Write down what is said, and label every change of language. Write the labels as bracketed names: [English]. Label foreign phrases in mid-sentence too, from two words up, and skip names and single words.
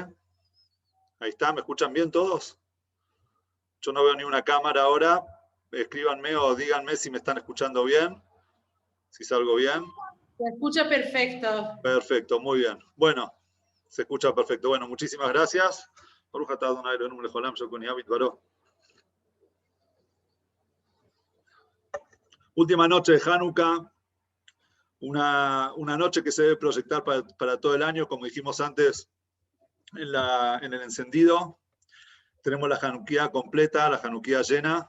[Spanish] Ahí está, ¿me escuchan bien todos? Yo no veo ni una cámara ahora. Escríbanme o díganme si me están escuchando bien, si salgo bien. Se escucha perfecto. Perfecto, muy bien. Bueno, se escucha perfecto. Bueno, muchísimas gracias. [Hebrew] ברוך אתה אדוני אלוהינו מלך העולם shekoni yavit baro. [Spanish] Última noche de Hanukkah. Una noche que se debe proyectar para todo el año, como dijimos antes, en el encendido. Tenemos la Hanukkah completa, la Hanukkah llena.